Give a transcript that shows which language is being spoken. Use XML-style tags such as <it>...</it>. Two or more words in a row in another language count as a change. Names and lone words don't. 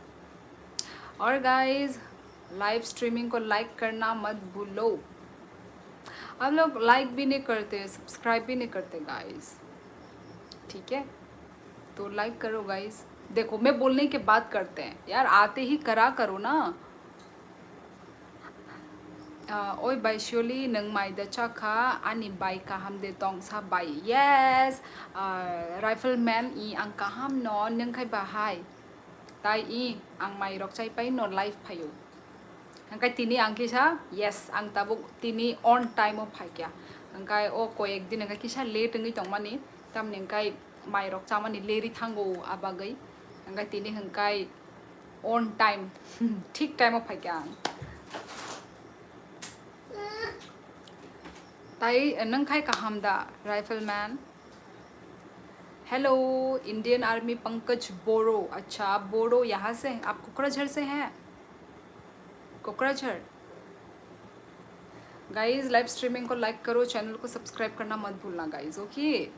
<hi>और गाइस,</hi> <en>live streaming</en> <hi>को लाइक करना मत भूलो। आप लोग लाइक भी नहीं करते, सब्सक्राइब भी नहीं करते गाइस। ठीक है, तो लाइक करो गाइस। देखो, मैं बोलने के बाद करते हैं यार, आते ही करा करो ना।</hi> <brx>Oi Baishuli nang mai da chaka ani bai kaham de tong sa bai. Yes, rifleman I ang kaham no nang kai bahai. Tai I ang mai rok chai pai no life payo. Ang kai tini ang kisa? Yes, ang tabuk tini</brx> <en>on time</en> <brx>of pai kya. Ang kai o ko</brx> <hi>ek din</hi> <brx>ang kai kisa late ngi tong mani. Tam nang kai mai rok cha mani leri thango abagai. Ang kai tini ang kai</brx> <en>on time.</en> <brx>Thik time of pai kya. ताई नंग खाई कहामदा राइफलमैन।</brx> <hi>हेलो इंडियन आर्मी पंकज बोरो। अच्छा, आप बोरो यहाँ से हैं? आप कोकराझार से हैं? कोकराझार। गाइस,</hi> <en>live streaming</en> <hi>को लाइक करो, चैनल को सब्सक्राइब करना मत भूलना गाइस, ओके?</hi>